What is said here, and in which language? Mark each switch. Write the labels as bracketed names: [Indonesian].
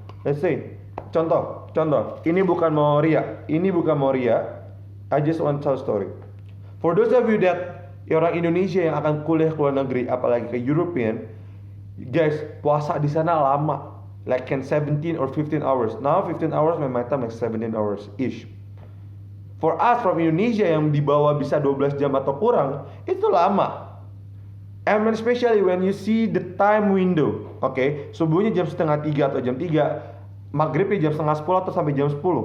[Indonesian] Let's say, contoh. Ini bukan mau ria. [English] I just want to tell a story. For those of you that [Indonesian] orang Indonesia yang akan kuliah ke luar negeri, apalagi ke European, guys, puasa di sana lama. [English] Like 17 or 15 hours. Now 15 hours, my time like 17 hours ish. For us from Indonesia [Indonesian] yang di bawah bisa 12 jam atau kurang, itu lama. [English] And especially when you see the time window. [Indonesian] Okay, subuhnya jam setengah 3 atau jam 3, maghribnya jam setengah 10 atau sampai jam 10.